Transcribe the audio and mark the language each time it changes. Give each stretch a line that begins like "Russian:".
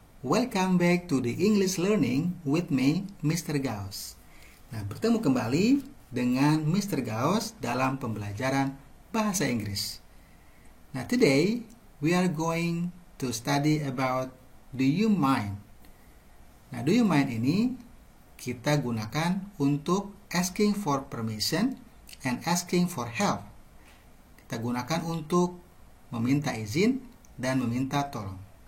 English: Welcome back to the English Learning with me, Mr. Gauss.
Indonesian: Nah, bertemu kembali dengan Mr. Gauss dalam pembelajaran bahasa Inggris.
English: Nah, today we are going to study about do you mind. Nah, do you mind
Indonesian: ini kita gunakan untuk
English: asking for permission and asking for help.
Indonesian: Kita gunakan untuk meminta izin dan meminta tolong.